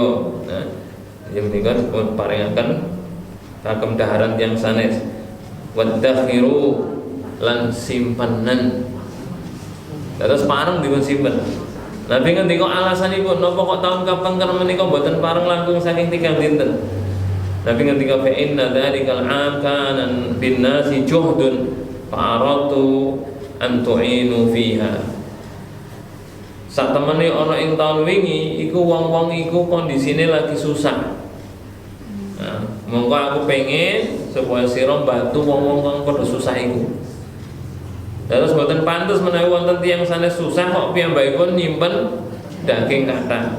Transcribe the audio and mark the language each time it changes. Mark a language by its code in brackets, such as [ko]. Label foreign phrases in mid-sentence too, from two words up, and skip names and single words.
[jv] Nah, yen menika dipun paringaken kagem daharan tiyang sanes. Wadakhiru lan simpanan. Terus pareng dipun simpen. Nabi ngendika alasanipun napa kok taun kapengker menika boten pareng langkung saking 3 dinten. Nabi ngendika [ar] فإن ذلك العام كان بالناس جهد فأردت أن تعينوا فيها. [jv] Sak temene ana ing taun wingi iku wong-wong iku kondisine lagi susah. Nah, monggo aku pengen supaya sira bantu wong-wong kang padha susah iku. Terus boten pantes menawi wonten tiyang sanes susah kok piyambakipun nyimpen daging kathah.